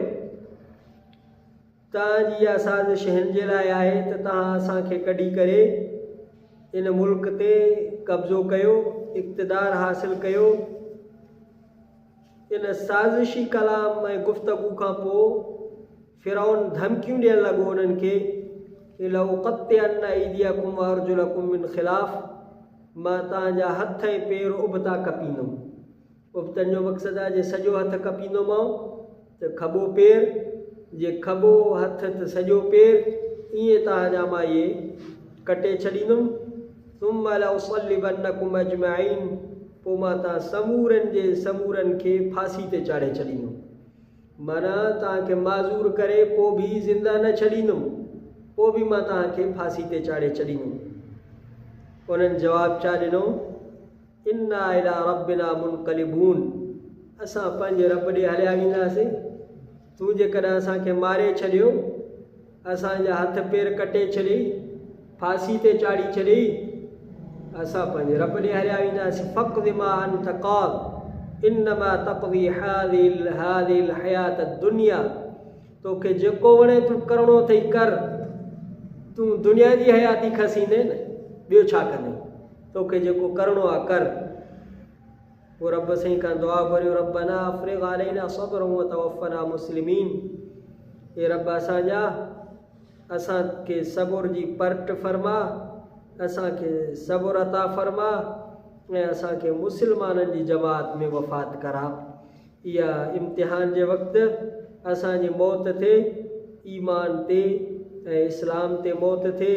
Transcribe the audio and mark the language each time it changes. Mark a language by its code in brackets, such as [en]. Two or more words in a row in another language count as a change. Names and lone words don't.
[sd] तव्हांजी इहा साज़िश हिन जे लाइ आहे त तव्हां असांखे कढी करे इन मुल्क ते कब्ज़ो कयो, इक़्तिदार हासिल कयो। इन साज़िशी कलाम ऐं गुफ़्तगू खां पोइ फ़िरौन धमकियूं ॾियणु लॻो उन्हनि खे, [ar] لأقطعن أيديكم وأرجلكم من خلاف, [sd] मां तव्हांजा हथ ऐं पेर उबता कपींदुमि। उबतनि जो मक़सदु आहे जे सॼो हथु कपींदोमांव त खॿो पेर, जे खॿो हथु त सॼो पेर, ईअं तव्हांजा मां इहे कटे छॾींदुमि। [ar] ثم لأصلبنكم أجمعين, [sd] पोइ मां तव्हां समूरनि जे समूरनि खे फांसी ते चाढ़े छॾींदुमि। माना तव्हांखे माज़ूर करे पोइ बि ज़िंदा न छॾींदुमि, पोइ बि मां तव्हांखे फांसी ते चाढ़े छॾींदुमि। उन्हनि जवाबु छा ॾिनो? [ar] إنا إلى ربنا منقلبون, [sd] असां पंहिंजे रब ॾे हलिया वेंदासीं। तूं जेकॾहिं असांखे मारे छॾियो, असांजा हथ पेर कटे छॾी, फांसी ते चाढ़ी छॾी, असां पंहिंजे रब ॾे हलिया वेंदासीं। [ar] فاقض ما أنت قاض إنما تقضي هذه الحياة الدنيا, [sd] तोखे जेको वणे तूं करिणो अथई कर, तूं दुनिया जी हयाती खसींदे न, ॿियो छा कंदे, तोखे जेको करिणो आहे कर। वो रब साईं खां दुआ घुरियो, [ar] ربنا أفرغ علينا صبرا وتوفنا مسلمين. [sd] हे रब असांजा असांखे सब्र जी परट फरमा, असांखे सब्र अता फरमा ऐं असांखे मुस्लमाननि जी जमात में वफ़ात करा। इहा इम्तिहान जे वक़्तु असांजी मौत थिए ईमान ते ऐं इस्लाम ते मौत थिए।